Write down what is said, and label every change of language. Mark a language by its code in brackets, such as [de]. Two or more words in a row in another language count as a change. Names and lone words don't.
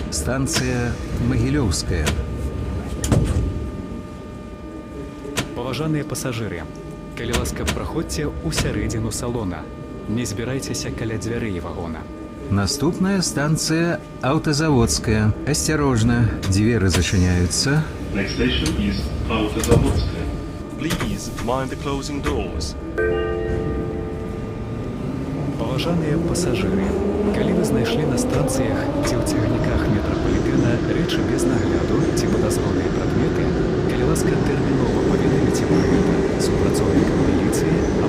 [ru] Станция Могилевская. [be] Паважаныя пасажыры, калі ласка, праходзьце ў сярэдзіну салона. Не збірайцеся каля дзвярэй вагона. Наступная станция Автозаводская. [ru] Осторожно, двери зачиняются. [en] Next station is Автозаводская. Please mind the closing doors. [be] Паважаныя пасажыры, калі вы знайшлі на станцыях ці ў цягніках метрапалітэна рэчы без нагляду ці падазроныя прадметы, калі ласка, тэрмінова паведаміце пра гэта супрацоўнікам міліцыі